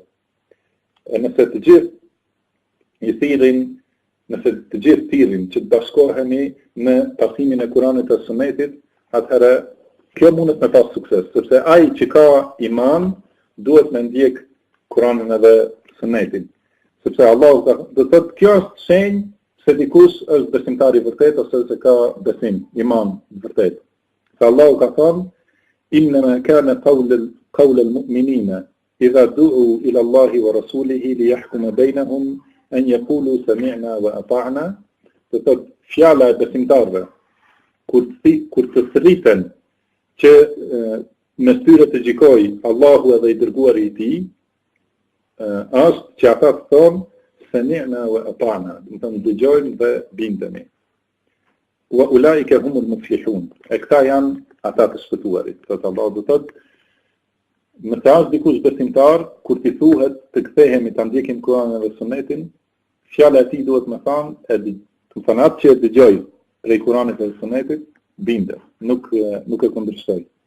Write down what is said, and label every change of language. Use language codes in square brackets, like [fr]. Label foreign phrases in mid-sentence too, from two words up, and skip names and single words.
[sq] Nëse të gjithë I thirrin, nëse të gjithë thirrin që të bashkohemi në pasimin e Kur'anit e Sunetit, atëherë kjo mundet me pas sukses, sepse ai që ka iman duhet me ndjek Kur'anin edhe Sunetin. Sepse Allahu do të thotë kjo është shenjë se dikush është besimtar I vërtet ose se ka besim, iman vërtet. Se Allahu ka thënë [ar] إنما كان قول المؤمنين إذا دعوا إلى الله ورسوله ليحكم بينهم أن يقولوا سمعنا وأطعنا. [sq] Fjala e besimtarve kur të thëriten që me tyre të gjikoj Allahu edhe I dërguari I tij, është që ata të thonë [ar] سمعنا وأطعنا, [sq] do të thonë dëgjojmë dhe bindemi. [ar] وأولئك هم المفلحون. [sq] E këta janë ata të shpëtuarit. Thotë Allahu do thotë, në të asë dikush besimtar, kur t'i thuhet të kthehemi të ndjekim Kur'anin dhe Sunetin, fjala e tij duhet me thanë, të thënë atë që e dëgjoj prej Kur'anit dhe Sunetit, bindet, nuk e kundërshtoj.